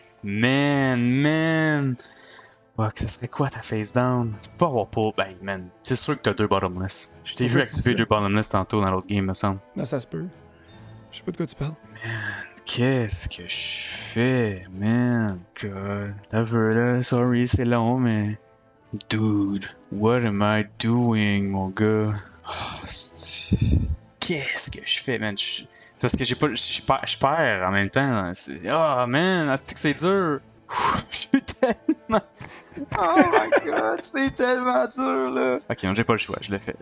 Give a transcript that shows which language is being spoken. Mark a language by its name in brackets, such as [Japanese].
[English] Man. Fuck, [French] ce serait quoi ta face down? Tu peux pas avoir [English] pull. [French] Ben, man, c'est sûr que t'as 2 bottomless. Je t'ai vu activer 2 bottomless tantôt dans l'autre game, me semble. Non, ça se peut. Je sais pas de quoi tu parles. Qu'est-ce que je fais, man? [English] God. [French] T'as vu là, [English] sorry, [French] c'est long, mais. [English] Dude, what am I doing, [French] mon gars? Oh, qu'est-ce que je fais, man? C'est parce que j'ai pas. Je perds en même temps. [English] Oh, man, [French] c'est dur. Je suis tellement. [English] Oh my god, [French] c'est tellement dur là. Ok, non, j'ai pas le choix, je le fais.